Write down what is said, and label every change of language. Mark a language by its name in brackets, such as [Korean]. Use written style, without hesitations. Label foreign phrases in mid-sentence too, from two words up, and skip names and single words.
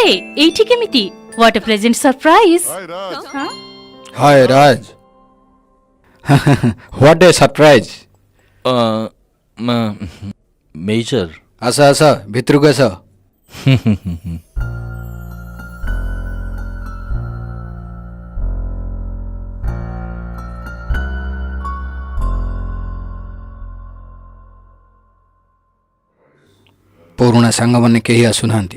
[Odia] ଏଇଠି କେମିତି? [English] What a pleasant surprise. Hi, Raj. What a surprise. [Odia] ମେଜର ଆସ ଆସ ଭିତରକୁ ଆସ। ପୁରୁଣା ସାଙ୍ଗମାନେ କେହି ଆସୁନାହାନ୍ତି।